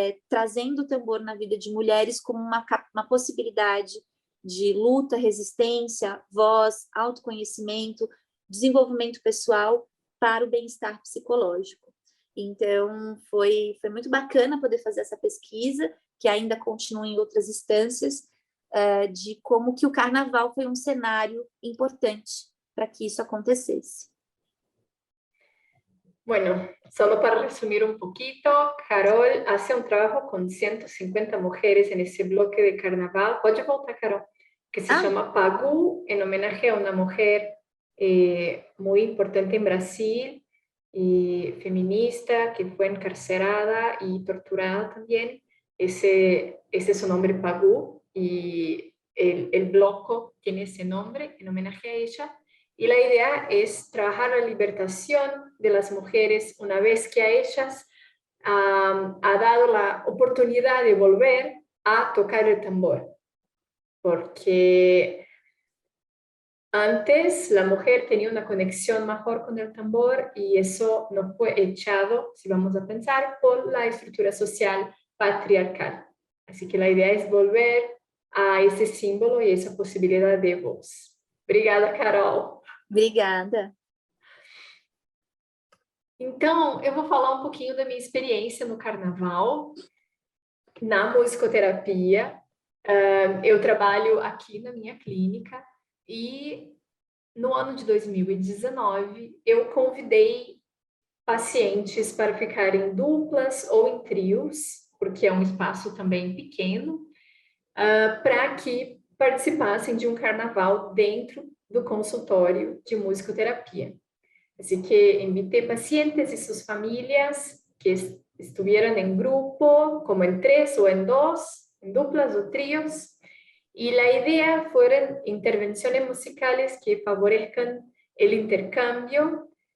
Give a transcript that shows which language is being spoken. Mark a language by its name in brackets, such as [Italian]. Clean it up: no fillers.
[Portuguese] Trazendo o tambor na vida de mulheres como uma possibilidade de luta, resistência, voz, autoconhecimento, desenvolvimento pessoal para o bem-estar psicológico. Então, foi muito bacana poder fazer essa pesquisa, que ainda continua em outras instâncias, de como que o carnaval foi um cenário importante para que isso acontecesse. [Spanish] Bueno, solo para resumir un poquito, Carol hace un trabajo con 150 mujeres en ese bloque de carnaval. [Portuguese] Pode voltar, [Spanish] Carol, que se llama Pagu, en homenaje a una mujer muy importante en Brasil y feminista que fue encarcerada y torturada también. Ese es su nombre, Pagu, y el bloco tiene ese nombre en homenaje a ella. Y la idea es trabajar la liberación de las mujeres una vez que a ellas ha dado la oportunidad de volver a tocar el tambor. Porque antes la mujer tenía una conexión mejor con el tambor y eso no fue echado, si vamos a pensar, por la estructura social patriarcal. Así que la idea es volver a ese símbolo y esa posibilidad de voz. [Portuguese] Obrigada, Carol. Obrigada. Então, eu vou falar um pouquinho da minha experiência no carnaval, na musicoterapia. Eu trabalho aqui na minha clínica e no ano de 2019 eu convidei pacientes para ficar em duplas ou em trios, porque é um espaço também pequeno, para que participassem de um carnaval dentro do consultório de musicoterapia. [Spanish] Así que invité pacientes y sus familias que estuvieran en grupo, como en 3 o en 2, en duplas o tríos, y la idea fueron intervenciones musicales que favorezcan el intercambio.